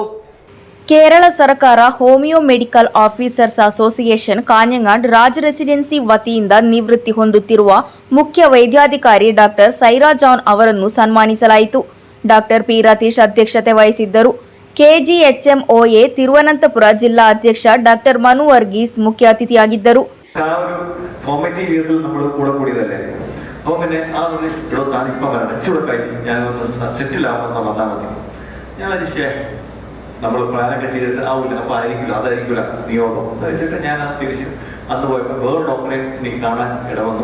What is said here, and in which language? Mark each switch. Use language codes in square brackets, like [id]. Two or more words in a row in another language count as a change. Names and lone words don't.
[kn] ಕೇರಳ ಸರ್ಕಾರ ಹೋಮಿಯೋ ಮೆಡಿಕಲ್ ಆಫೀಸರ್ಸ್ ಅಸೋಸಿಯೇಷನ್ ಕಾഞ്ഞങ്ങാട് ರಾಜ್ ರೆಸಿಡೆನ್ಸಿ ವತಿಯಿಂದ ನಿವೃತ್ತಿ ಹೊಂದುತ್ತಿರುವ ಮುಖ್ಯ ವೈದ್ಯಾಧಿಕಾರಿ ಡಾಕ್ಟರ್ ಸೈರಾ ಜಾನ್ ಅವರನ್ನು ಸನ್ಮಾನಿಸಲಾಯಿತು. ಡಾಕ್ಟರ್ ಪಿ ರತೀಶ್ ಅಧ್ಯಕ್ಷತೆ ವಹಿಸಿದ್ದರು. ಕೆಜಿಎಚ್ಎಂಒಎ ತಿರುವನಂತಪುರ ಜಿಲ್ಲಾ ಅಧ್ಯಕ್ಷ ಡಾಕ್ಟರ್ ಮನು ವರ್ಗೀಸ್ ಮುಖ್ಯ ಅತಿಥಿಯಾಗಿದ್ದರು. [ml] നമ്മൾ പ്ലാനൊക്കെ ചെയ്തിട്ട് ആവില്ല, അപ്പൊ അതായിരിക്കില്ല നിയോഗം വെച്ചിട്ട് ഞാൻ തിരിച്ച് അന്ന് പോയപ്പോൾ വേറെ ഡോക്ടറെ എനിക്ക് കാണാൻ ഇടവന്നു.